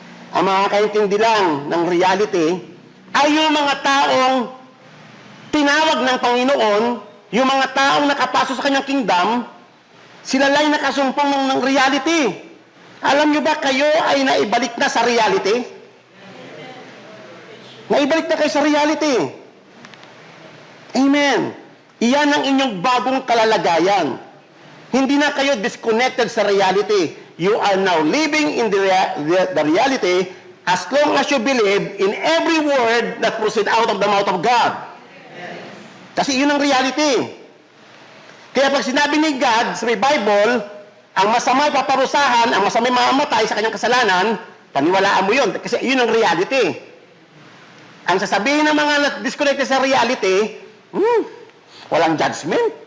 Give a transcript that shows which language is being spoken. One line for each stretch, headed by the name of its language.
Filipino: Ang makakaintindi lang ng reality ay yung mga taong tinawag ng Panginoon, yung mga taong nakapasok sa kanyang kingdom, sila lang nakasumpong ng reality. Alam niyo ba kayo ay naibalik na sa reality? Naibalik na kayo sa reality. Amen. Iyan ang inyong bagong kalalagayan. Hindi na kayo disconnected sa reality.
English: You are now living in the reality as long as you believe in every word that proceed out of the mouth of God.
Filipino: Kasi yun ang reality. Kaya pag sinabi ni God sa may Bible, ang masama ay paparusahan, ang masama ay mamamatay sa kanyang kasalanan, paniwalaan mo yun. Kasi yun ang reality. Ang sasabihin ng mga disconnected sa reality, walang judgment.